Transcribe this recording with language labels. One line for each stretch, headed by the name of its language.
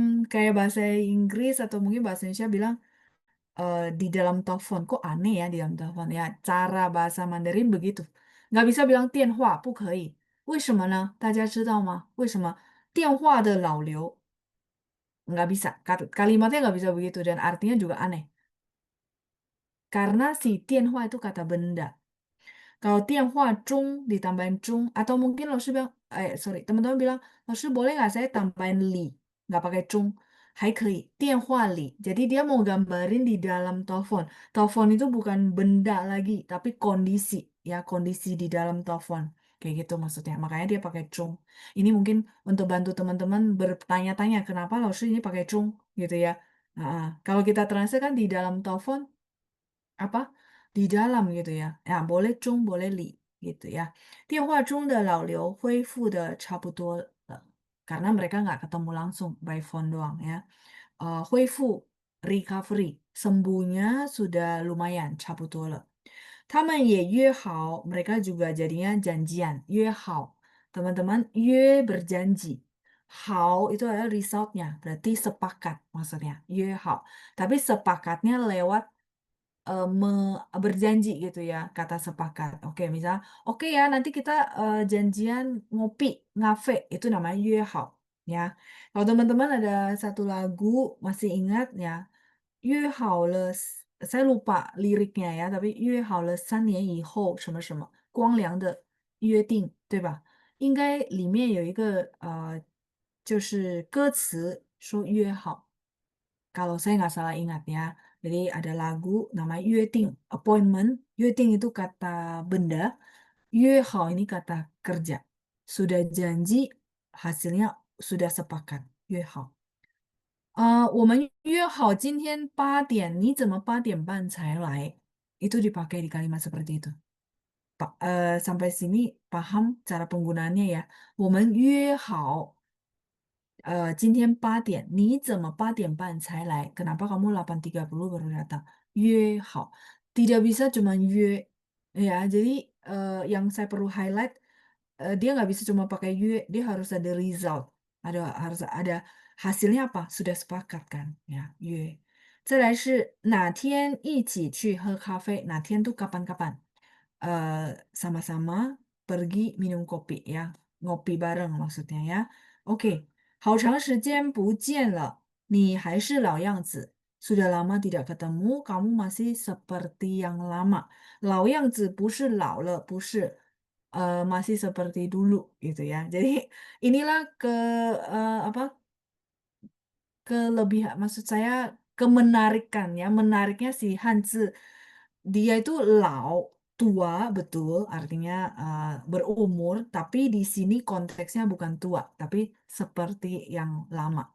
Indonesian: Kayak bahasa Inggris atau mungkin bahasa Indonesia bilang di dalam telepon. Kok aneh ya di dalam telepon? Ya, cara bahasa Mandarin begitu. Nggak bisa bilang
Chinese: 电话不可以。为什么呢？大家知道吗？为什么电话的老刘
Indonesian: nggak bisa? Kalimatnya nggak bisa begitu dan artinya juga aneh. Karena si 电话 itu kata benda. Kalau 电话中 ditambahin 中 atau mungkin bilang, teman-teman bilang, boleh nggak saya tambahin li? Nggak pakai
Chinese: 中, 还可以, 电话里.
Indonesian: Jadi dia mau gambarin di dalam telepon. Telepon itu bukan benda lagi, tapi kondisi, ya kondisi di dalam telepon. Kayak gitu maksudnya. Makanya dia pakai 中. Ini mungkin untuk bantu teman-teman bertanya-tanya kenapa ini pakai 中 gitu ya. Kalau kita translate kan di dalam telepon apa di dalam gitu ya. Ya, boleh 中 boleh 里 gitu ya.
Chinese: 电话中的老刘恢复的差不多了.
Indonesian: Karena mereka nggak ketemu langsung by phone doang ya. 恢复 recovery, sembuhnya sudah lumayan
Chinese: 差不多了. 他们也约好,
Indonesian: mereka juga jadinya janjian, 约好. Teman-teman, 约 berjanji. 好 itu adalah resultnya, berarti sepakat maksudnya, 约好. Tapi sepakatnya lewat berjanji gitu ya, kata sepakat. Oke, misal, oke ya, nanti kita janjian ngopi, ngafe, itu namanya 约好 ya. Kalau teman-teman ada satu lagu masih ingat ya, 约好了, saya lupa liriknya ya, tapi
Chinese: 约好了3年以后什么什么光良的约定，对吧？应该里面有一个就是歌词说约好。
Indonesian: Kalau saya nggak salah ingat ya. Jadi ada lagu namanya 约定 appointment. 约定 itu kata benda. 约好 ini kata kerja. Sudah janji, hasilnya sudah sepakat. 约好。
Chinese: 我们约好今天8点, 你怎么8点半才来?
Indonesian: Itu dipakai di kalimat seperti itu. Sampai sini paham cara penggunaannya ya.
Chinese: 我们约好今天8点, 你怎么8点半才来?
Indonesian: Kenapa kamu 8.30 baru datang? 约好.Tidak bisa cuma 约. Ya, jadi yang saya perlu highlight, dia nggak bisa cuma pakai 约, dia harus ada result. Harus ada hasilnya apa? Sudah sepakat kan? Ya, 约.
Chinese: 再来是哪天一起去喝咖啡?
Indonesian: 哪天 tuh kapan-kapan? Sama-sama pergi minum kopi ya. Ngopi bareng maksudnya ya. Oke.
Chinese: 好长时间不见了，你还是老样子。
Indonesian: Sudah lama tidak ketemu, kamu masih seperti yang lama.
Chinese: 老样子 不是老了，不是
Indonesian: masih seperti dulu gitu ya. Jadi inilah apa kelebihan, maksud saya kemenarikan ya, menariknya si Hanzi, dia itu lao, tua betul, artinya berumur, tapi di sini konteksnya bukan tua, tapi seperti yang lama.